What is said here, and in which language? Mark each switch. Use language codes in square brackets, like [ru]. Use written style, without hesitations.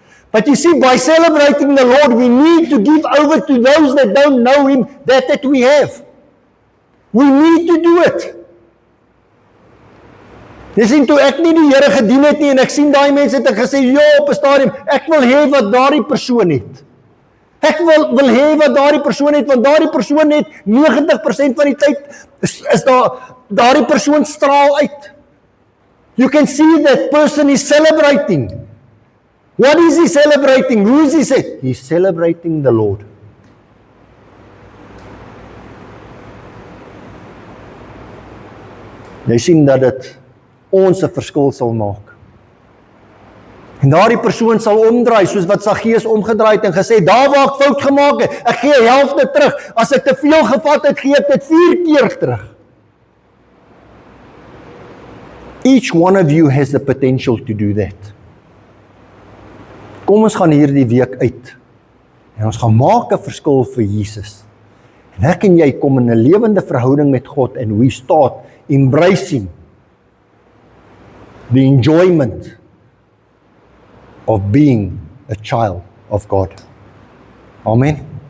[en] But you see, by celebrating the Lord, we need to give over to those that don't know Him, that we have. We need to do it. [af] Jy sien, toe ek nie die Here gedien het nie, en ek sien daai mense het ek gesê, ja, op 'n stadium, ek wil hê wat daardie persoon het. Ek wil hê wat daardie persoon het, want daardie persoon het 90% van die tyd, is daardie persoon straal uit. [en] You can see that person is celebrating. What is he celebrating? Who is he? He's celebrating the Lord. [af] Jy sien dat dit ons 'n verskil sal maak. En daardie persoon sal omdraai, soos wat Saggeus omgedraai het en gesê, daar waar ek fout gemaak het, ek gee die helfte terug. As ek te veel gevat het, gee ek dit 4 keer terug. [en] Each one of you has the potential to do that. [af] Kom ons gaan hierdie week uit, en ons gaan maak 'n verskil vir Jesus. En ek en jy kom in 'n lewende verhouding met God, [en] and we start embracing the enjoyment of being a child of God. Amen.